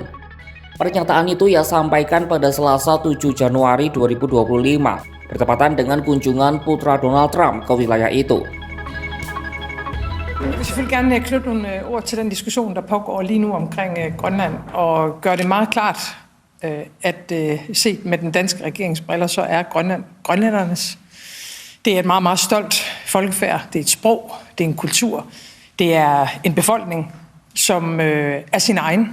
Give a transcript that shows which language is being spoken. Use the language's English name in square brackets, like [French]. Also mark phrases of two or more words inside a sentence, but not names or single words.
[Indonesian] Pernyataan itu ia sampaikan pada Selasa 7 Januari 2025, bertepatan dengan kunjungan putra Donald Trump ke wilayah itu. [Danish] Jeg vil selvfølgelig gerne knytte nogle ord til den diskussion, der pågår lige nu omkring Grønland, og gøre det meget klart, at set med den danske regeringsbriller, så er Grønland grønlændernes. Det er et meget, meget stolt folkefærd. Det er et sprog, det er en kultur, det er en befolkning, som er sin egen.